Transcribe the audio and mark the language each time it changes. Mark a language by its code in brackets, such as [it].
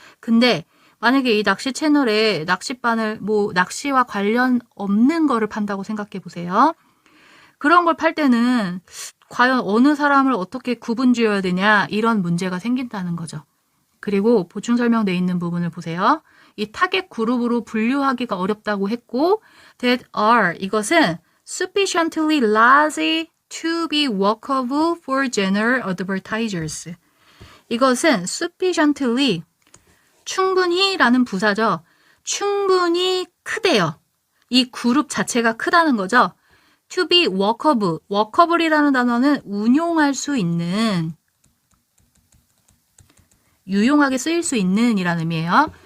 [ko] 근데 만약에 이 낚시 채널에 낚싯바늘, 뭐 낚시와 관련 없는 거를 판다고 생각해 보세요. 그런 걸 팔 때는 과연 어느 사람을 어떻게 구분 지어야 되냐 이런 문제가 생긴다는 거죠. 그리고 보충 설명되어 있는 부분을 보세요. 이 타겟 그룹으로 분류하기가 어렵다고 했고 [en] that are [ko] 이것은 [en] sufficiently large to be workable for general advertisers. [ko] 이것은 sufficiently 충분히 라는 부사죠. 충분히 크대요. 이 그룹 자체가 크다는 거죠. [en] to be workable. [ko] workable이라는 단어는 운용할 수 있는, 유용하게 쓰일 수 있는 이라는 의미예요.